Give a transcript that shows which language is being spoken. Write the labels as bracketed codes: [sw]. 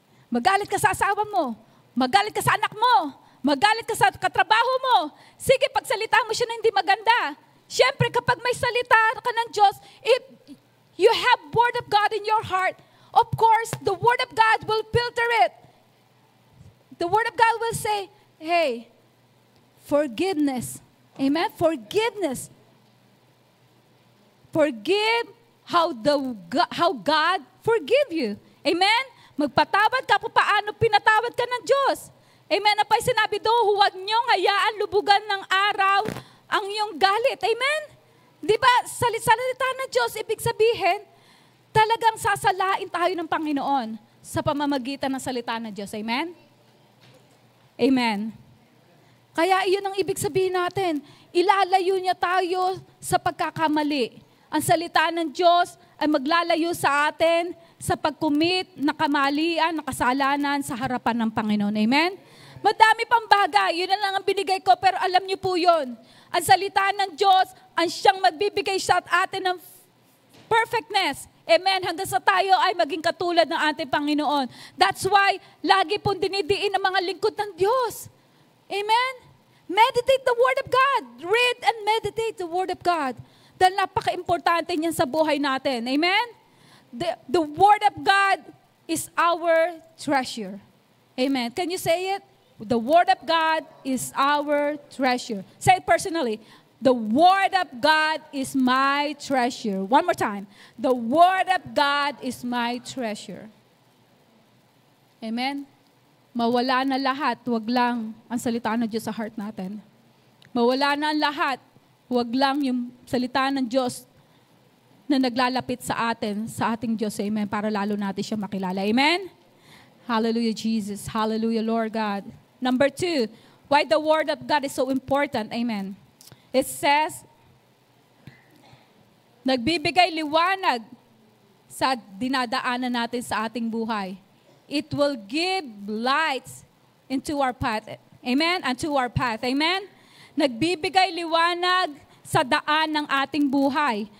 [tl] Magalit ka sa asawa mo. Magalit ka sa anak mo. Magalit ka sa katrabaho mo. Sige, pagsalita mo siya na hindi maganda. Siyempre, kapag may salita ka ng Diyos, [en] if you have Word of God in your heart, of course, the Word of God will filter it. The Word of God will say, hey, forgiveness. Amen? Forgiveness. Forgive how God forgive you. Amen? [tl] Magpatawad ka kung paano pinatawad ka ng Diyos. Amen? Na pa sinabi doon, huwag niyong hayaan lubugan ng araw ang iyong galit. Amen? Di ba, salita ng Diyos, ibig sabihin, talagang sasalain tayo ng Panginoon sa pamamagitan ng salita ng Diyos. Amen? Amen. Kaya iyon ang ibig sabihin natin. Ilalayo niya tayo sa pagkakamali. Ang salita ng Diyos ay maglalayo sa atin sa pag-commit na kamalian, na kasalanan sa harapan ng Panginoon. Amen? Madami pang bagay. Yun na lang ang binigay ko, pero alam niyo po yun. Ang salita ng Diyos, ang siyang magbibigay sa atin ng perfectness. Amen? Hanggang sa tayo ay maging katulad ng ating Panginoon. [en] That's why, [tl] lagi pong dinidiin ang mga lingkod ng Diyos. [en] Amen? Meditate the Word of God. Read and meditate the Word of God. [tl] Dahil napaka-importante niyan sa buhay natin. [en] Amen? The Word of God is our treasure. Amen. Can you say it? The Word of God is our treasure. Say it personally. The Word of God is my treasure. One more time. The Word of God is my treasure. Amen. [tl] Mawala na lahat, wag lang ang salita ng Diyos sa heart natin. Mawala na ang lahat, wag lang yung salita ng Diyos na naglalapit sa atin, sa ating Diyos. Amen. Para lalo natin siya makilala. Amen. Hallelujah, Jesus. Hallelujah, Lord God. [en] Number 2, why the Word of God is so important. Amen. It says, [tl] nagbibigay liwanag sa dinadaanan natin sa ating buhay. [en] It will give light into our path. Amen? Unto our path. Amen? [tl] Nagbibigay liwanag sa daan ng ating buhay.